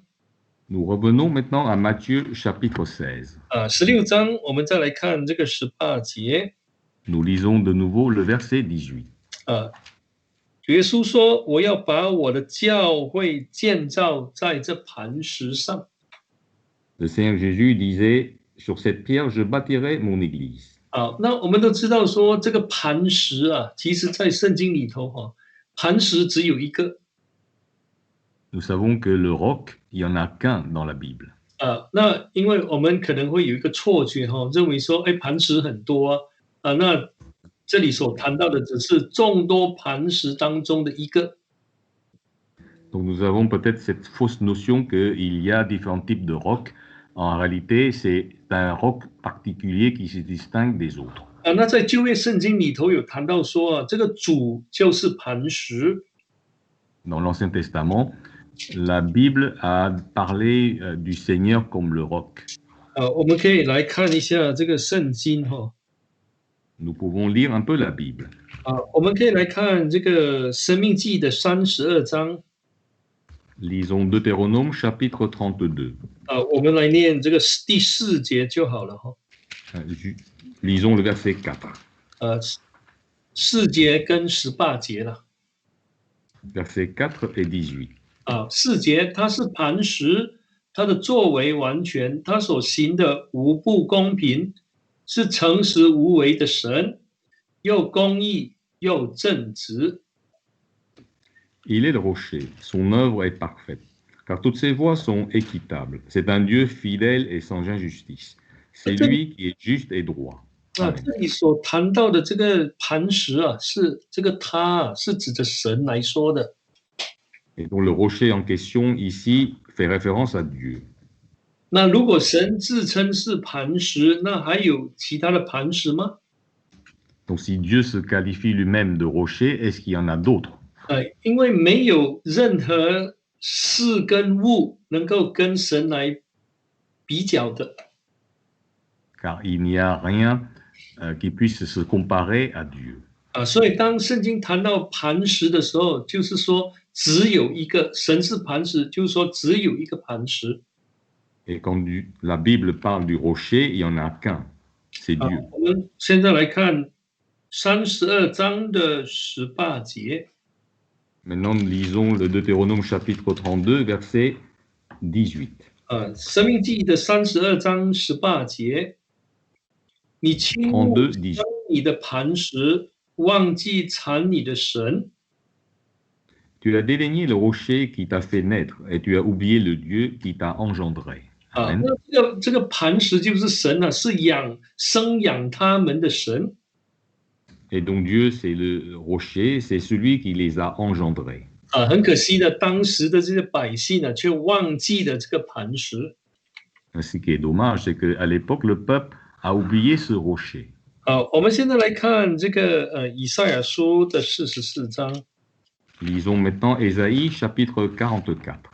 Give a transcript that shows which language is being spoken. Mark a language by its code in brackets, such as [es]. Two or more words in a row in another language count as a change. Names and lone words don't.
[fr] Nous revenons maintenant à Matthieu chapitre 16. [zh] 16 章我们再来看这个18节。 [fr] Nous lisons de nouveau le verset 18. [zh] 耶稣说：“我要把我的教会建造在这磐石上。” [fr] Le Seigneur Jésus disait, sur cette pierre, je bâtirai mon église. [zh] 那我们都知道说这个磐石其实在圣经里头磐石只有一个。 [fr] Nous savons que le roc, il n'y en a qu'un dans la Bible. [zh] 那因为我们可能会有一个错觉认为说，磐石很多那这里所谈到的只是众多磐石当中的一个。 [fr] Donc nous avons peut-être cette fausse notion qu'il y a différents types de rocs. En réalité, c'est un roc particulier qui se distingue des autres. [zh] 那在旧约圣经里头有谈到说这个主就是磐石。 [fr] Dans l'Ancien Testament, la Bible a parlé du Seigneur comme le roc. [zh] 我们可以来看一下这个圣经 [fr] Nous pouvons lire un peu la Bible. [zh] 我们可以来看这个申命记的32章。 [fr] Lisons Deutéronome chapitre 32. [zh] 我们来念这个第4节就好了 [fr] Lisons le verset 4. [zh] 4 节跟18节了。 [fr] Verset 4 et 18. [zh] 4 节，他是磐石，他的作为完全，他所行的无不公平，是诚实无为的神，又公义又正直。 [fr] Il est le rocher, son œuvre est parfaite, car toutes ses voies sont équitables. C'est un Dieu fidèle et sans injustice. C'est lui qui est juste et droit. [zh] 这里所谈到的这个磐石是这个他是指着神来说的。 [fr] Et donc le rocher en question ici fait référence à Dieu. [zh] 那如果神自称是磐石，那还有其他的磐石吗？ [fr] Donc si Dieu se qualifie lui-même de rocher, est-ce qu'il y en a d'autres? [zh] 因为没有任何事跟物能够跟神来比较的。 [fr] Car il n'y a rien qui puisse se comparer à Dieu. [zh] 所以当圣经谈到磐石的时候，就是说只有一个神是磐石，就是说只有一个磐石。 [fr] Et quand la Bible parle du rocher, il n'y en a qu'un, c'est Dieu. [zh] 我们现在来看32章的18节。 [fr] Maintenant, nous lisons le Deutéronome chapitre 32, verset 18. [zh] 申命记的32章18节，你轻忽将你的磐石，忘记缠你的神。 [fr] Tu as dédaigné le rocher qui t'a fait naître, et tu as oublié le Dieu qui t'a engendré. Amen. [zh] 那这个磐石就是神是生养他们的神。 [fr] Et donc Dieu, c'est le rocher, c'est celui qui les a engendrés. [zh] 很可惜的，当时的这些百姓却忘记了这个磐石。 [fr] Ce qui est dommage, c'est qu'à l'époque, le peuple a oublié ce rocher. [zh] 我们现在来看这个以赛亚书的44章。 [fr] Lisons maintenant Ésaïe chapitre 44.